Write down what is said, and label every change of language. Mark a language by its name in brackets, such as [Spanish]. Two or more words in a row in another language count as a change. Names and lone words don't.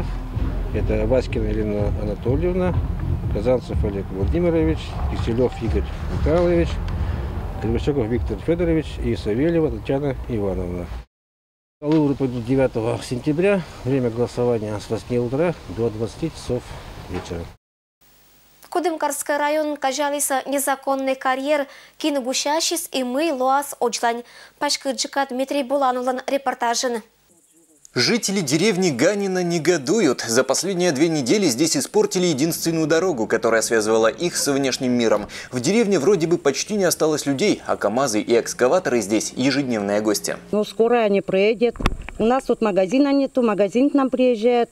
[Russian] Это Васькина Елена Анатольевна, Казанцев Олег Владимирович, Киселев Игорь Михайлович, Кривощеков Виктор Федорович и Савельева Татьяна Ивановна. Выборы пойдут 9 сентября. Время голосования с 8 утра до 20 часов вечера. Кудымкарский район [Komi-Permyak] кажалися [Russian] незаконный карьер [Komi-Permyak] киногущащис и мы лоас очлань. Пашкырджика Дмитрий Булановлан репортажен. [Russian] Жители деревни Ганина негодуют. За последние 2 недели здесь испортили единственную дорогу, которая связывала их с внешним миром. В деревне вроде бы почти не осталось людей, а КАМАЗы и экскаваторы здесь ежедневные гости. Ну, скоро они приедут. У нас тут магазина нету, магазин к нам приезжает.